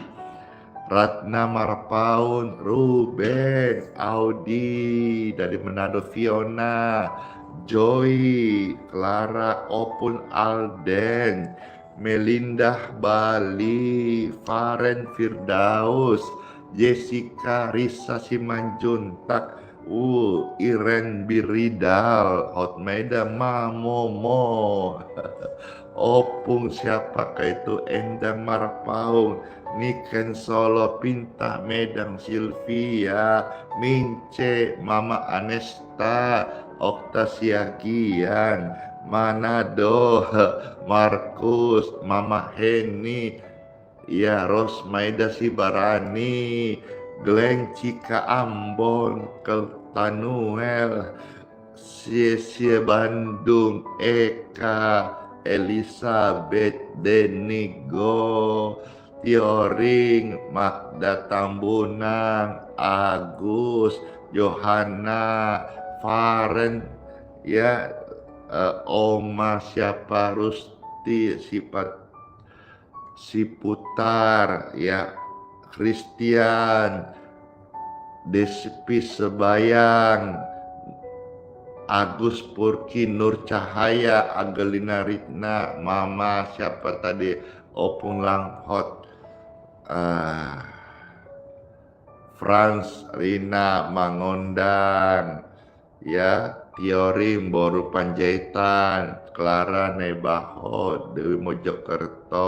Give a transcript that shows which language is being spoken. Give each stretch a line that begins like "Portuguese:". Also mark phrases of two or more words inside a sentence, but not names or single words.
Indonesian: Ratna Marpaun, Ruben, Audi dari Manado, Fiona, Joy, Clara, Opun Alden, Melinda Bali, Faren Firdaus, Jessica Risa Simanjuntak, Iren Biridal, Hotmaida Mamomo, Opung siapakah itu, Endang Marpaung, Niken Solo, Pinta Medang, Sylvia, Mince, Mama Anesta, Okta Siagian, Manado, Markus, Mama Heni, ya, Rosmaida Sibarani, Glenn Cika Ambon, Keltanuel, Sia Bandung, Eka, Elizabeth, Denigo, Tioring, Magda Tambunang, Agus, Johanna, Faren, ya, Oma siapa, Rusti, Siputar, ya, Christian, Despi Sebayang, Agus Purki, Nur Cahaya, Agelina Ritna, Mama siapa tadi, Opung Langhot, Franz, Rina, Mangondang, ya, Tiorim, Boru Panjaitan, Clara Nebaho, Dewi Mojokerto.